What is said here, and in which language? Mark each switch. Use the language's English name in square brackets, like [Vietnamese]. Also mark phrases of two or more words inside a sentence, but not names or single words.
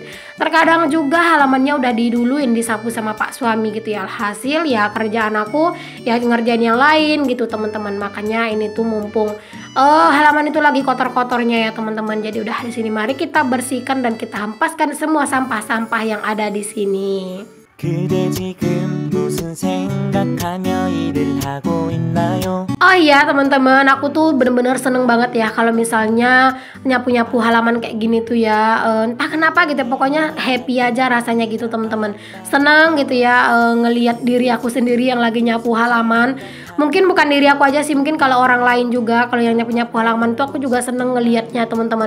[Indonesian] Terkadang juga halamannya udah diduluin disapu sama pak suami gitu ya. Alhasil ya kerjaan aku ya ngerjain yang lain gitu teman-teman. Makanya ini tuh mumpung halaman itu lagi kotor-kotornya ya teman-teman. Jadi udah di sini mari kita bersihkan dan kita hempaskan semua sampah-sampah yang ada di sini. [Korean] 그대 지금 무슨 생각하며 일을 하고 있나요? [Indonesian] Oh iya teman-teman, aku tuh bener-bener seneng banget ya kalau misalnya nyapu-nyapu halaman kayak gini tuh ya. Entah kenapa gitu, pokoknya happy aja rasanya gitu teman-teman. Seneng gitu ya ngelihat diri aku sendiri yang lagi nyapu halaman. Mungkin bukan diri aku aja sih, mungkin kalau orang lain juga kalau yang nyapu-nyapu halaman tuh aku juga seneng ngelihatnya teman-teman.